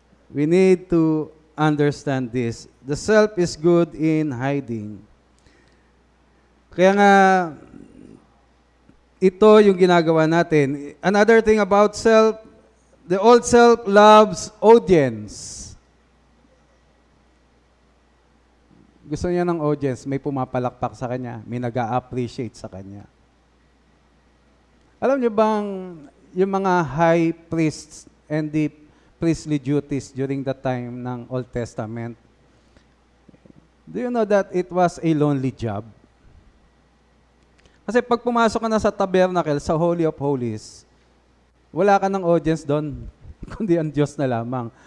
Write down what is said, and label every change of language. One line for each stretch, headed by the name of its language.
English: We need to understand this. The self is good in hiding.
Filipino: Kaya nga, ito yung ginagawa natin.
English: Another thing about self, the old self loves audience.
Filipino: Gusto niya ng audience, may pumapalakpak sa kanya, may nag-a-appreciate sa kanya. Alam niyo bang yung mga
English: high priests and the priestly duties during the time ng Old Testament, do you know that it was a lonely job?
Filipino: Kasi pag pumasok ka na sa tabernacle, sa Holy of Holies, wala ka ng audience doon, kundi ang Diyos na lamang.